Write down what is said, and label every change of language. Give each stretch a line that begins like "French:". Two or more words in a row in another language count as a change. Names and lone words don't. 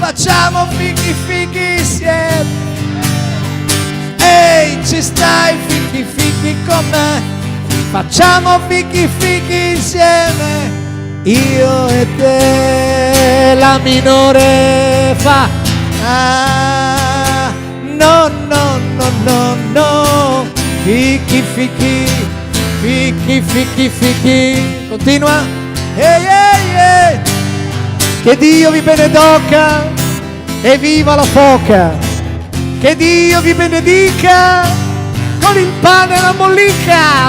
Italian: facciamo fichi fichi insieme. Ehi, ci stai fichi fichi con me? Facciamo fichi fichi insieme. Io e te, la minore fa. Ah, no, no, no, no, no. Fichi fichi, fichi fichi fichi. Continua. Ehi, ehi, ehi. Che Dio vi benedica e viva la foca. Che Dio vi benedica con il pane e la mollica.